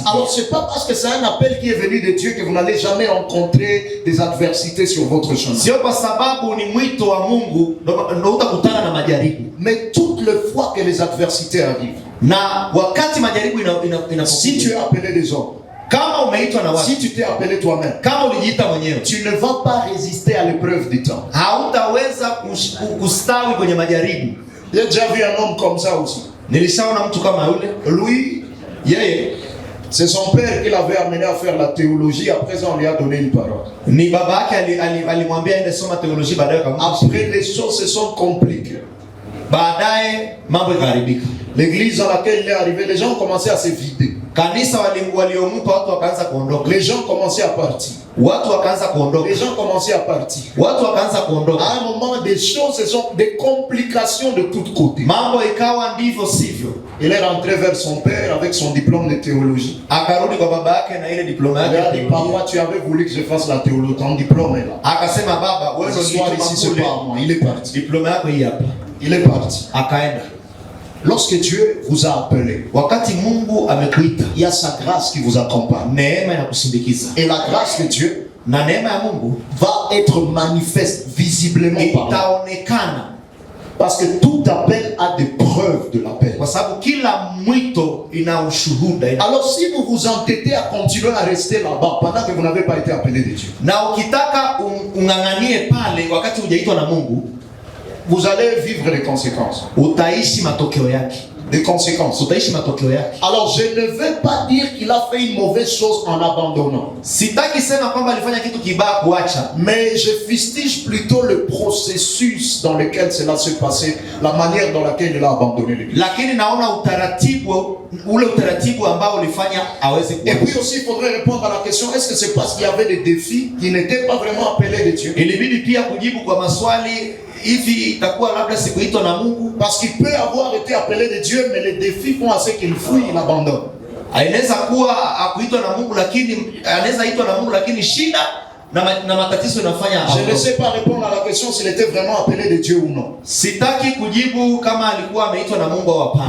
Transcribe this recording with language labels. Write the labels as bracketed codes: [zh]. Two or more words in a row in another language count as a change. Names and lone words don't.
[fr] Alors, c'est pas parce que c'est un appel qui est venu de Dieu que vous n'allez jamais rencontrer des adversités sur votre chemin. [sw] Sio kwa sababu ni mwito wa Mungu ndio utakutana na majaribu. [fr] Mais toutes les fois que les adversités arrivent, [sw] Na wakati majaribu [fr] si tu es appelé des hommes, [sw] kama umeitwa na watu, [fr] si tu t'es appelé toi-même, [sw] kama ulijiita mwenyewe, [fr] tu ne vas pas résister à l'épreuve du temps. [sw] hautaweza kustawi kwenye majaribu. [fr] J'ai déjà vu un homme comme ça aussi. [sw] Nilishaona mtu kama yule. [fr] Lui, [sw] Yeye [fr] c'est son père qui l'avait amené à faire la théologie. Après ça, on lui a donné une parole. [sw] ni baba yake alimwambia aende soma teolojia, baadaye kama [fr] Après, les choses se sont compliquées. [sw] baadaye mambo ikaharibika. [fr] L'église dans laquelle il est arrivé, les gens ont commencé à se vider. [sw] Kanisa waliompa watu wakaanza kuondoka. [fr] Les gens commençaient à partir. [sw] Watu wakaanza kuondoka. [fr] Les gens commençaient à partir. [sw] Watu wakaanza kuondoka. [fr] À un moment, des choses, ce sont des complications de tous côtés. [sw] Mambo ikawa ndivyo sivyo. [fr] Il est rentré vers son père avec son diplôme de théologie. [sw] Akarudi kwa baba yake na ile diploma yake. [fr] Il a dit, papa, tu avais voulu que je fasse la théologie, ton diplôme est là. [sw] Akasema, baba, wewe ndio [fr] Soir ici, c'est pas moi. Il est parti. [sw] Diploma yako hii hapa. [fr] Il est parti. [sw] Akaenda. [fr] Lorsque Dieu vous a appelé, [sw] wakati Mungu amekuita, [fr] il y a sa grâce qui vous accompagne. [sw] Neema inakusindikiza. [fr] Et la grâce de Dieu [sw] na neema ya Mungu [fr] va être manifeste visiblement par [sw] itaonekana. [fr] Parce que tout appel a des preuves de l'appel. [sw] Kwa sababu kila mwito ina ushuhuda. [fr] Alors si vous vous entêtez à continuer à rester là-bas pendant que vous n'avez pas été appelé de Dieu, [sw] na ukitaka unganganie pale wakati hujaitwa na Mungu, [fr] vous allez vivre les conséquences. [sw] Utaishi matokeo yake. [fr] Des conséquences. [sw] Utaishi matokeo yake. [fr] Alors je ne veux pas dire qu'il a fait une mauvaise chose en abandonnant. [sw] Sitaki sema kwamba alifanya kitu kibaya kuacha. [fr] Mais je fustige plutôt le processus dans lequel cela s'est passé, la manière dans laquelle il a abandonné l'Église. [sw] Lakini naona ule utaratibu ambao ulifanya aweze kuacha. [fr] Et puis aussi il faudrait répondre à la question, est-ce que c'est parce qu'il y avait des défis qui n'étaient pas vraiment appelés de Dieu? [sw] Ilibidi pia kujibu kwa maswali hivi itakuwa labda sikuitwa na Mungu, [fr] parce qu'il peut avoir été appelé de Dieu mais les défis font à ce qu'il fuit, il abandonne. [sw] Anaweza kuwa akuitwa na Mungu lakini anaweza itwa na Mungu lakini shida na matatizo yanafanya. [fr] Je ne sais pas répondre à la question s'il était vraiment appelé de Dieu ou non. [sw] Sitaki kujibu kama alikuwa ameitwa na Mungu au hapana.